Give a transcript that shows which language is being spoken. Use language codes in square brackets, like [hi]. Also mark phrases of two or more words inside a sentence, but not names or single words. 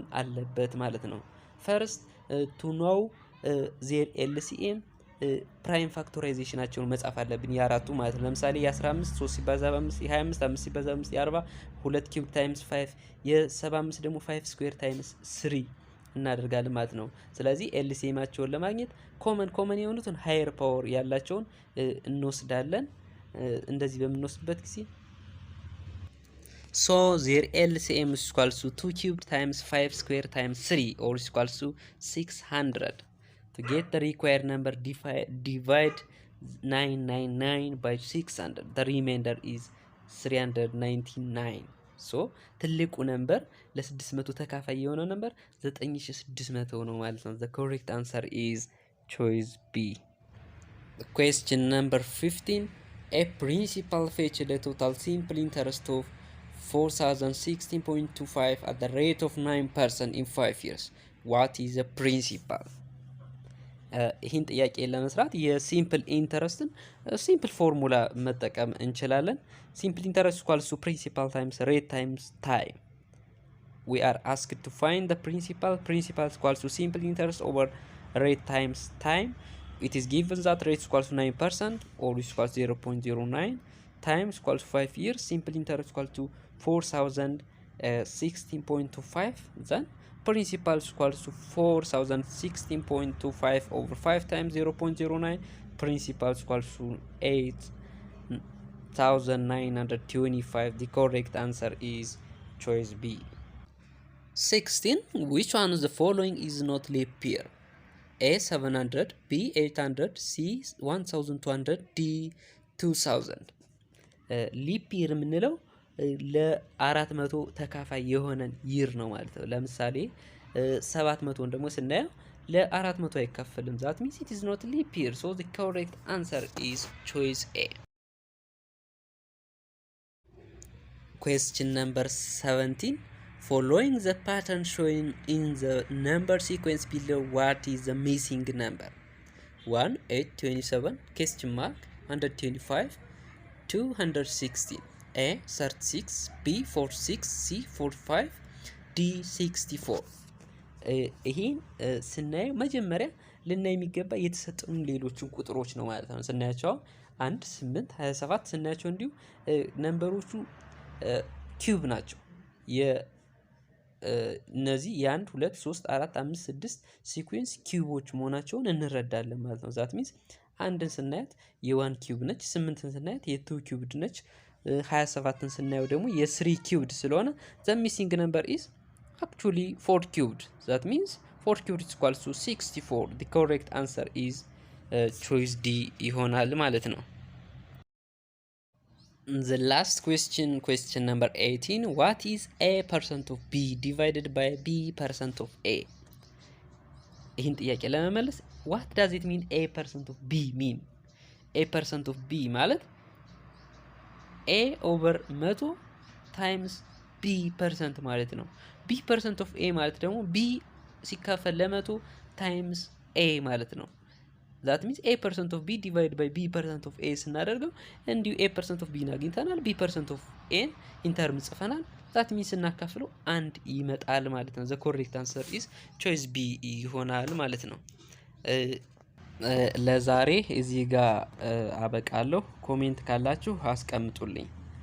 [am] አለበት ማለት ነው። [en] first to know their LCM prime factorization [am] መጻፍ አለብን የአራቱ ማለት ነው። ለምሳሌ የ15 3 ሲባዛ በ5 የ25 5 ሲባዛ በ5 የ40 2 [en] cube times 5 [am] የ75 ደግሞ [en] 5 square times 3 [am] እናደርጋለን ማለት ነው። ስለዚህ ኤልሲኤማቸውን ለማግኘት ኮመን የሆኑትን [en] higher power [am] ያላቸውን እንወስዳለን። እንደዚህ በምንወስድበት ጊዜ [en] so their LCM is equal to 2 cubed times 5 square times 3 or is equal to 600. To get the required number, divide 999 by 600. The remainder is 399. [am] So ትልቁ ነምበር ለ600 ተካፋይ የሆነው ነምበር 9600 ነው ማለት ነው። [en] The correct answer is choice B. Question number 15. A principal fetched a total simple interest of 4016.25 at the rate of 9% in 5 years. What is the principal? [am] ይህን ጥያቄ ለመስራት [en] simple interest simple formula [am] መጠቀም እንችላለን። [en] simple interest equals to principal times rate times time። we are asked to find the principal equals to simple interest over rate times time. It is given that rate equals to 9% or is equals to 0.09 times equals to 5 years. Simple interest equals to 4016.25. then principal equals to 4016.25 over 5 times 0.09. principal equals to 8925. The correct answer is choice B. 16. Which one of the following is not leap year? A.700 B.800 C.1200 D.2000. leap year [am] የምንለው ለ400 ተካፋይ የሆነን ይር ነው ማለት ነው። ለምሳሌ 700ን ደግሞ ስናየው ለ400 አይካፈልም። [en] that means it is not leap year. so the correct answer is choice A. Question number 17. Following the pattern shown in the number sequence below, what is the missing number? 1 827 question mark 125 216 A.36 B.46 C.45 D.64. [am] ይሄን ስናየው መጀመሪያ ልናይ የሚገባ የተሰጡን ሌሎችን ቁጥሮች ነው ማለት ነው። ስናያቸው 1 8 27 ስናያቸው እንዲሁ ነምበሮቹ ኪዩብ ናቸው። እነዚህ የ1 2 3 4 5 6 ሲኩዌንስ ኪዩቦች መሆናቸውን እንረዳለን ማለት ነው። [en] that means [am] አንድን ስናያት የ1 ኪዩብ ነች፣ 8ን ስናያት የ2 ኪዩብድ ነች፣ 27ን ስናየው ደግሞ የ3 ኪዩብድ ስለሆነ [en] the missing number is actually 4 cubed. that means 4 cubed is equal to 64. the correct answer is choice D [am] ይሆናል ማለት ነው። [en] The last question, question number 18. What is A% of B divided by B% of A? [am] ይህን ጥያቄ ለመመለስ [en] what does it mean A% of B mean? A% of B ማለት A over 100 times B% [am] ማለት ነው። [en] B% of A [am] ማለት ደግሞ B ሲካፈል ለ100 [en] times A [am] ማለት ነው። [en] that means A% of B divided by B% of A [am] ስናደርገው እንዲሁ [en] A% of B [am] አግኝተናል። [en] B% of A [am] ኢንተርም ጽፈናል። [en] that means [am] እናካፍለው አንድ ይመጣል ማለት ነው። [en] the correct answer is choice B [am] ይሆናል ማለት ነው። ለዛሬ እዚህ ጋር አበቃለሁ። ኮሜንት ካላችሁ አስቀምጡልኝ።